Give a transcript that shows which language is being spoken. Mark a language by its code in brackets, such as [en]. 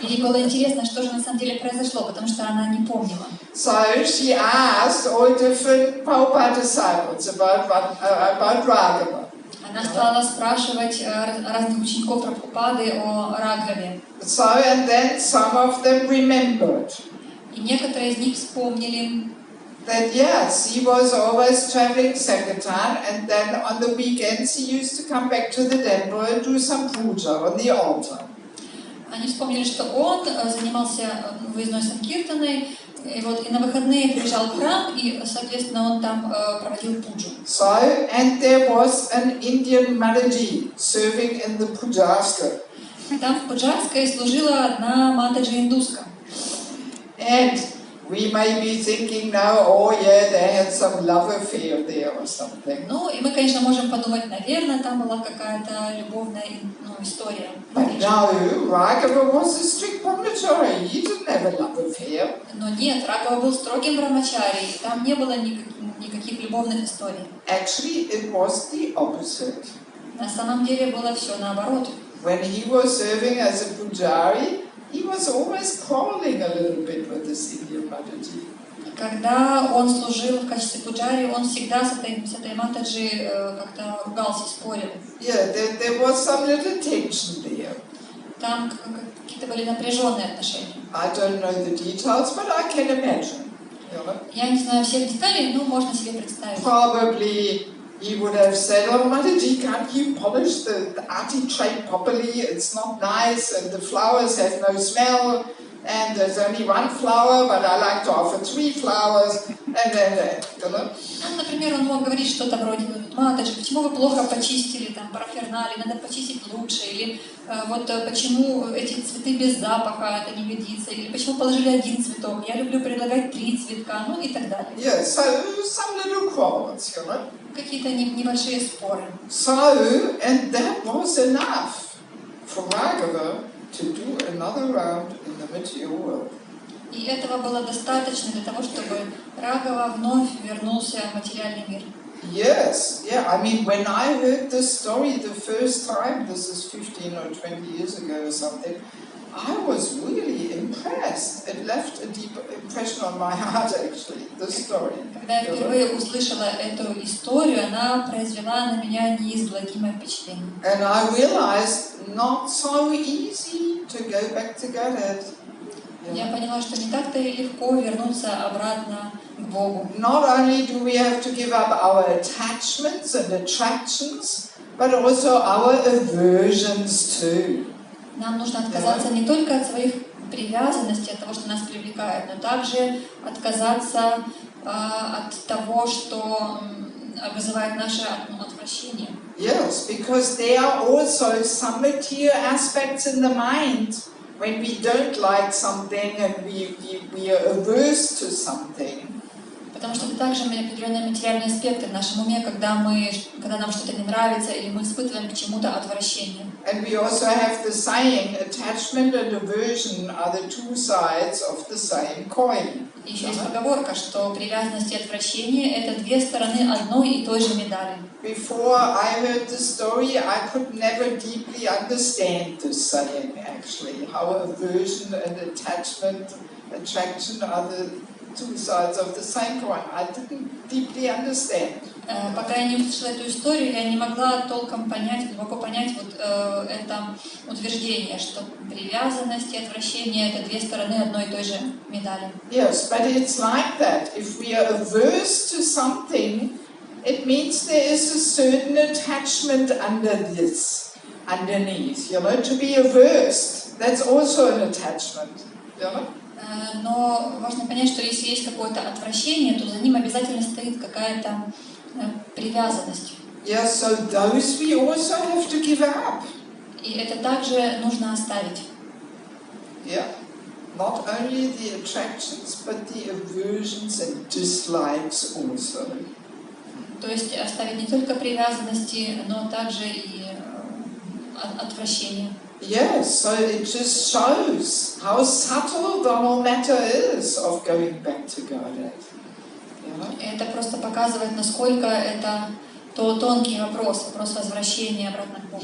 [ru] Ей было интересно, что же на самом деле произошло, потому что она не помнила. [en] So she asked all different Prabhupada disciples about Raghava. [ru] Она стала спрашивать разных учеников Прабхупады о Рагаве. [en] So and then some of them remembered. [ru] И некоторые из них вспомнили. [en] That yes, he was always traveling Sankirtan, and then on the weekends he used to come back to the temple and do some puja on the altar. [ru] Они вспомнили, что он занимался выездной санкиртаной, и на выходные приезжал в храм, и, соответственно, он там проводил пуджу. [en] So, and there was an Indian Mataji serving in the pujaska. [ru] Там в пуджарской служила одна матаджи индуска. [en] And we may be thinking now, oh yeah, they had some love affair there or something. [ru] Ну, и мы, конечно, можем подумать, наверное, там была какая-то любовная история. [en] But no, Raghava was a strict brahmachari. He didn't have a love affair. [ru] Но нет, Рагава был строгим брамачари, и там не было никаких любовных историй. [en] Actually, it was the opposite. [ru] На самом деле было все наоборот. [en] When he was serving as a pujari, he was always quarreling a little bit with the senior Mathaji. [ru] Когда он служил в качестве пуджари, он всегда с этой Матаджи как-то ругался, спорил. [en] Yeah, there was some little tension there. [ru] Там какие-то были напряженные отношения. [en] I don't know the details, but I can imagine. You know? [ru] Я не знаю всех деталей, но можно себе представить. [en] Probably he would have said, "Oh, Mataji, can't you polish the artichoke properly? It's not nice, and the flowers have no smell, and there's only one flower, but I like to offer 3 flowers." And then, you know. [ru] Ну, например, он мог говорить что-то вроде: «Матаджи, почему вы плохо почистили там параферналии, надо почистить лучше», или вот почему эти цветы без запаха, это не годится, или почему положили 1 цветок, я люблю предлагать 3 цветка, ну и так далее. [en] Yeah, so some little quarrels, you know. [ru] Какие-то небольшие споры. [en] So, and that was enough for Raghava to do another round in the material world. [ru] И этого было достаточно для того, чтобы Рагава вновь вернулся в материальный мир. [en] Yes, yeah, I mean, when I heard this story the first time, this is 15 or 20 years ago or something, I was really impressed. It left a deep impression on my heart, actually, this story. [ru] Когда я впервые услышала эту историю, она произвела на меня неизгладимое впечатление. [en] And I realized not so easy to go back to Godhead. [ru] Я поняла, что не так-то и легко вернуться обратно к Богу. [en] Not only do we have to give up our attachments and attractions, but also our aversions too. [ru] Нам нужно отказаться не только от своих привязанностей, от того, что нас привлекает, но также отказаться от того, что вызывает наше отвращение. [en] Yes, because there are also some material aspects in the mind when we don't like something and we are averse to something. [ru] Потому что это также определенные материальные аспекты в нашем уме, когда нам что-то не нравится или мы испытываем к чему-то отвращение. [en] And we also have the saying, attachment and aversion are the 2 sides of the same coin. [ru] И еще есть поговорка, что привязанность и отвращение — это 2 стороны одной и той же медали. [en] Before I heard the story, I could never deeply understand this saying, actually, how aversion and attachment, attraction are the 2 sides of the same coin. I didn't deeply understand. [ru] Пока я не услышала эту историю, я не могла толком понять, глубоко понять вот это утверждение, что привязанность и отвращение — это 2 стороны одной и той же медали. [en] Yes, but it's like that. If we are averse to something, it means there is a certain attachment underneath. You know, to be averse, that's also an attachment. You know? [ru] Но важно понять, что если есть какое-то отвращение, то за ним обязательно стоит какая-то привязанность. [en] Yeah, so those we also have to give up. [ru] И это также нужно оставить. [en] Yeah, not only the attractions, but the aversions and dislikes also. [ru] То есть оставить не только привязанности, но также и отвращение. [en] Yes, so it just shows how subtle the whole matter is of going back to Godhead. [ru] Это просто показывает, насколько это тонкий вопрос возвращения обратно к Богу.